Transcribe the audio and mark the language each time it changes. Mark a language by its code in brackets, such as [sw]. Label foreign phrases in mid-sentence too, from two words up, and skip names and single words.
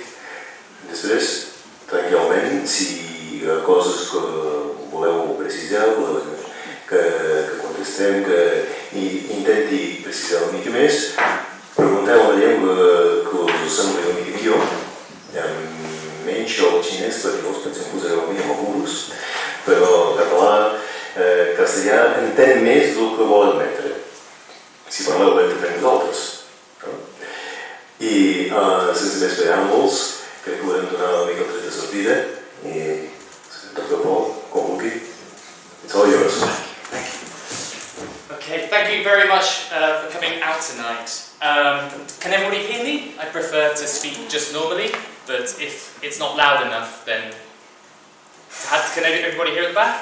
[ca] Després, tranquil·lament, si hi ha coses que voleu precisar, que contestem, que intenti precisar una mica més, pregunteu en la llengua que us sembli una mica millor, menys el xinès, perquè llavors pensem que posareu a mi amb apuros, però català, castellà, entén més del que vol admetre. Si parleu lentament nosaltres. I sense més preàmbuls, crec que podem donar una mica el tret de sortida i Dr. Paul, com vulgui. [en] It's all yours. Okay, thank you very much for coming out tonight. Can everybody hear me? I prefer to speak just normally, but if it's not loud enough, then... Can everybody hear at the back?